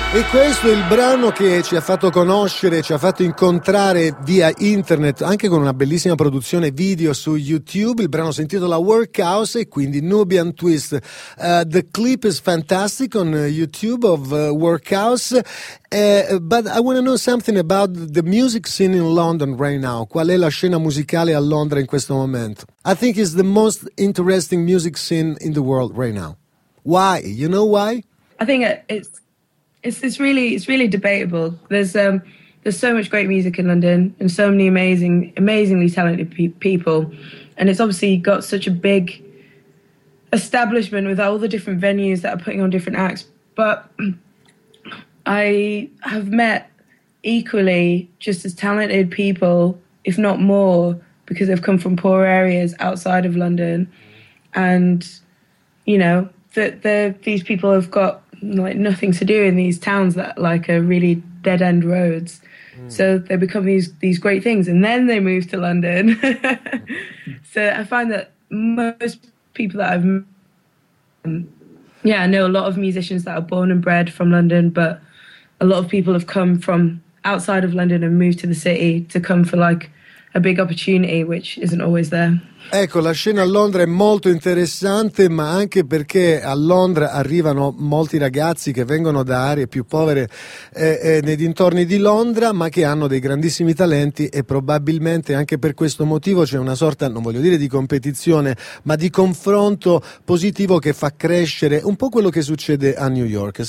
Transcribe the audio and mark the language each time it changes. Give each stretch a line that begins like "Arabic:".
Italian: Questo è il brano che ci ha fatto conoscere, ci ha fatto incontrare via internet, anche con una bellissima produzione video su YouTube. Il brano si intitola Workhouse e quindi Nubian Twist.
English: The clip is fantastic on YouTube of Workhouse. But I want to know something about the music scene in London right now.
Italian: Qual è la scena musicale a Londra in questo momento?
English: I think it's the most interesting music scene in the world right now. Why? You know why? I think it's really debatable. There's so much great music in London and so many amazingly talented people, and it's obviously got such a big establishment with all the different venues that are putting on different acts. But I have met equally just as talented people, if not more, because they've come from poor areas outside of London, and you know that these people have got like nothing to do in these towns that like are really dead end roads. So they become these great things and then they move to London. So I find that most people that I've met, I know a lot of musicians that are born and bred from London, but a lot of people have come from outside of London and moved to the city to come for like a big opportunity, which isn't always there.
Italian: Ecco, la scena a Londra è molto interessante, ma anche perché a Londra arrivano molti ragazzi che vengono da aree più povere nei dintorni di Londra, ma che hanno dei grandissimi talenti e probabilmente anche per questo motivo c'è una sorta, non voglio dire di competizione, ma di confronto positivo che fa crescere un po' quello che succede a New York.